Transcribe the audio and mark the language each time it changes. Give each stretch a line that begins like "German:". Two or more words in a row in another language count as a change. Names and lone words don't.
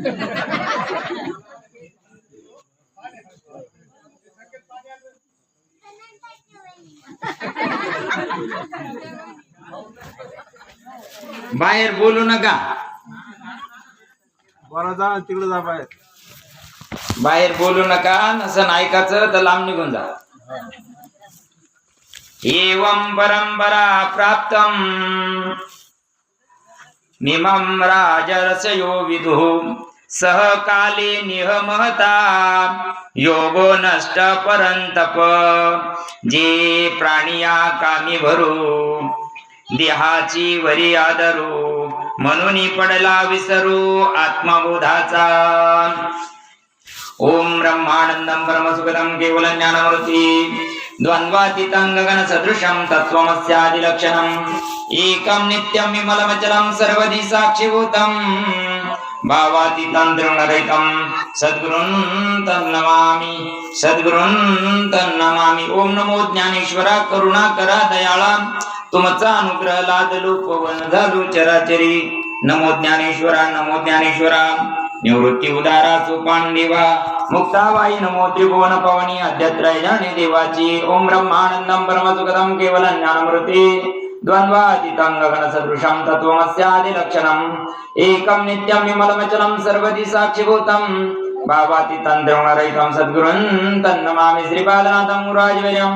Marathi: बाहेर बोलू नका, तिकडे जा बाहेर। बाहेर बोलू नका, नसन ऐकायचं तर लांब निघून जा।
Sanskrit: एवं परंपरा प्राप्तम मिमं राजर्षयो विदुः सहकाले निहमहता योगो नष्ट परंतप।
Marathi: जे प्राणिया कामी भरू देहाची वरी आदरू, म्हणून पडला विसरू आत्मबोधाचा।
Sanskrit: ओम ब्रह्मानंदं परमसुखदं केवलं ज्ञानमूर्ति द्वंद्वातीतं गगन सदृशं तत्त्वमस्यादिलक्षणम् एकं नित्यं विमलमचलं सर्वदि साक्षिभूतं भावातीतं त्रिगुणरहितं सद्गुरुं तन्नमामि
Marathi: ओम नमो ज्ञानेश्वरा करुणाकरा दयाळा, तुमचा अनुग्रह लादलो पवन झालो चराचरी। नमो ज्ञानेश्वरा निवृत्ती उदारा सोपान देवा मुक्ताबाई नमो त्रिभुवन पवनी अध्यत्रय जाणे देवाची।
Sanskrit: ओम ब्रह्मानंदं परमसुखदं केवलं ज्ञानमूर्ति द्वंद्वातीतं गगन सदृशं तत्त्वमस्यादिलक्षणम् एकं नित्यं विमलमचलं सर्वदि साक्षिभूतं भावातीतं त्रिगुणरहितं सद्गुरुं तन्नमामि श्रीपादनाथं मुरारिवर्यं।